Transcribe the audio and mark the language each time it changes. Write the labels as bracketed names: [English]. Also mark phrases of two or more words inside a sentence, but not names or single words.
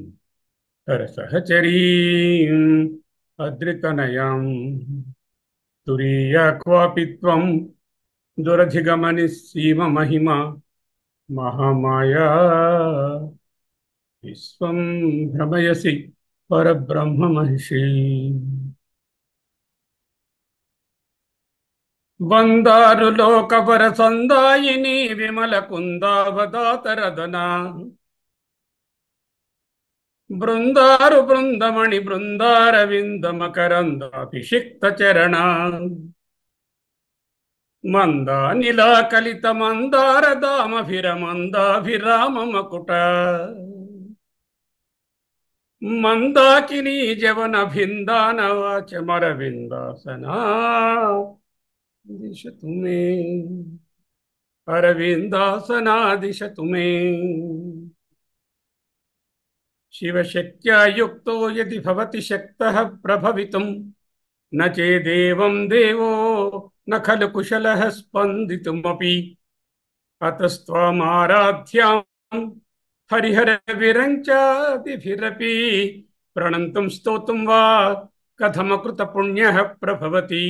[Sanskrit] हरसहचरीम् अद्रितनयाम् तुरीया क्वापि त्वं दुरधिगमनि सीममहिमा महामाया विश्वं भ्रमयसि परब्रह्ममहिषी। वन्दारुलोकवरसन्दायिनी विमलकुन्दावदातरदना బృందారు బృందమణి బృందారవిందమకరందాభిషిక్త చరణ మందానిలాకలిత మందారదామభిరమందాభిరామ మకుట మందాకినీ జవన భిందాన వాచమరవిందాసనా దిశతు మే అరవిందాసనా దిశతు మే। शिवशक्त्या युक्तो यदि भवति शक्तः प्रभवितुं न चेदेवं देवो न खलु कुशलः स्पन्दितुमपि। अतस्त्वामाराध्यां हरिहरविरञ्चादिभिरपि प्रणन्तुं स्तोतुं वा कथमकृतपुण्यः प्रभवति।